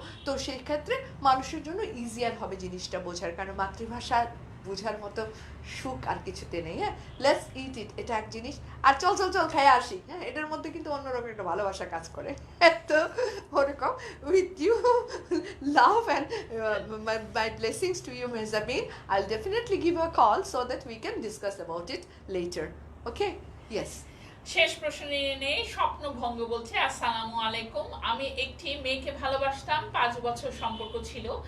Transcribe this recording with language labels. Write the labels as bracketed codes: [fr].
[bn] তো সেই ক্ষেত্রে মানুষের জন্য ইজিয়ার হবে জিনিসটা বোঝার, কারণ মাতৃভাষা বোঝার মতো সুখ আর কিছুতে নেই। হ্যাঁ, [en] let's eat eat, [bn] এটা এক জিনিস। আর চল খেয়ে আসি। হ্যাঁ, এটার মধ্যে কিন্তু অন্যরকম একটা ভালোবাসা কাজ করে। তো ওরকম [en] with you love and my blessings to you [bn] Mehjabin. [en] I'll definitely give a call so that we can discuss about it later. Okay? Yes. [bn] শেষ প্রশ্ন নিয়ে নেই। স্বপ্নভঙ্গ বলছে, আসসালামু আলাইকুম, আমি একটি মেয়েকে ভালোবাসতাম, 5 বছর সম্পর্ক ছিল।